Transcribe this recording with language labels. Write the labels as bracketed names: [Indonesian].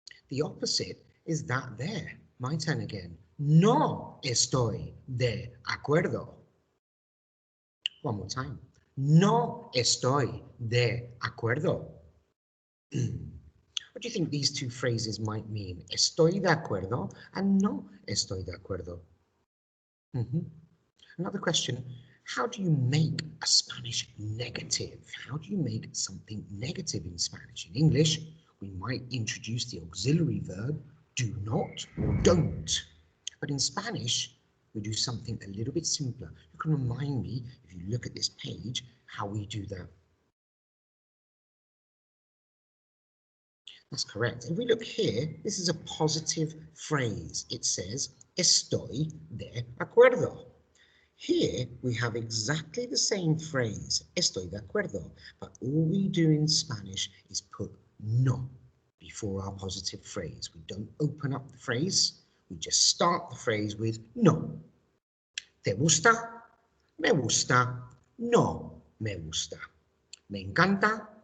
[English] The opposite is that there. My turn again. [Spanish] No estoy de acuerdo. [English] One more time. [Spanish] No estoy de acuerdo. [English] What do you think these two phrases might mean? [Spanish] Estoy de acuerdo and no estoy de acuerdo. [English] Another question, how do you make a Spanish negative? How do you make something negative in Spanish? In English, we might introduce the auxiliary verb do not or don't. But in Spanish, we do something a little bit simpler. You can remind me, if you look at this page, how we do that. That's correct. If we look here, this is a positive phrase. It says, [Spanish] estoy de acuerdo. [English] Here we have exactly the same phrase, [Spanish] estoy de acuerdo, [English] but all we do in Spanish is put no before our positive phrase. We don't open up the phrase, we just start the phrase with no. [Spanish] ¿Te gusta? Me gusta. No me gusta. ¿Me encanta?